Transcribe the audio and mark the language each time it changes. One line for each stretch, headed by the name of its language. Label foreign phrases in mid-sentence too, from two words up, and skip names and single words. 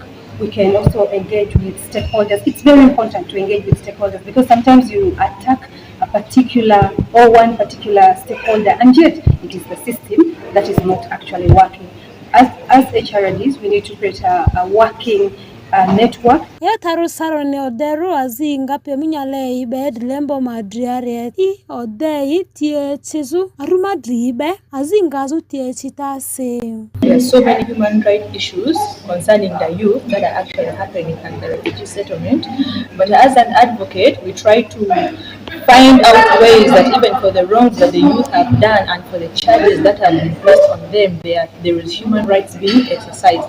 English: We can also engage with stakeholders. It's very important to engage with stakeholders because sometimes you attack a particular or one particular stakeholder, and yet it is the system that is not actually working. As HRDs, we need to create a working network.
Lugbara: Ya taru saro ne oderu azinga pe minyale ibe lembo madriare I odei tie chizu aruma dribe azinga zu tie chitase.
English: There are so many human rights issues concerning the youth that are actually happening at the refugee settlement. But as an advocate, we try to find out ways that even for the wrongs that the youth have done and for the charges that have been placed on them, there is human rights being exercised.